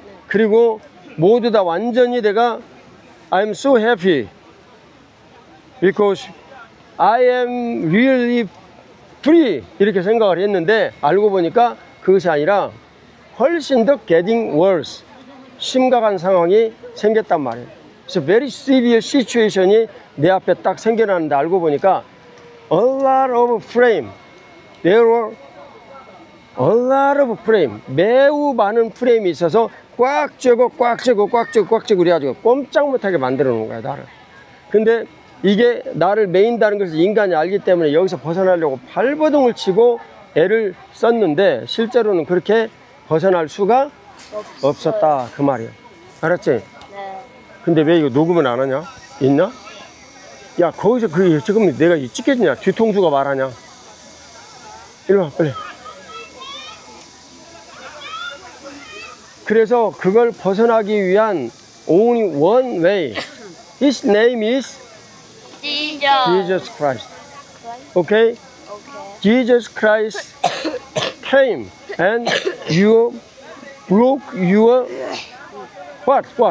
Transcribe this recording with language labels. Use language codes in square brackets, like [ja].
[ko] 그리고 모두 다 완전히 내가 [en] I'm so happy because I am really free [ko] 이렇게 생각을 했는데, 알고 보니까 그것이 아니라 훨씬 더 [en] getting worse. [ko] 심각한 상황이 생겼단 말이에요. 그래서 [en] very severe situation [ko] 이 내 앞에 딱 생겨나는데 알고 보니까 [en] a lot of frame. There were a lot of frame. [ko] 매우 많은 프레임이 있어서 꽉 쥐고 그래가지고 꼼짝 못하게 만들어 놓은 거야, 나를. 근데 이게 나를 메인다는 것을 인간이 알기 때문에 여기서 벗어나려고 발버둥을 치고 애를 썼는데 실제로는 그렇게 벗어날 수가 없었다 그 말이야. 알았지? 네. 근데 왜 이거 녹음을 안 하냐? 있나? 야 거기서 그 지금 내가 찍겠냐? 뒤통수가 말하냐? 일로 와 빨리. 그래서 그걸 벗어나기 위한 [en] only one way. His name is Jesus Christ. Okay? Okay. Jesus Christ came and you broke your what?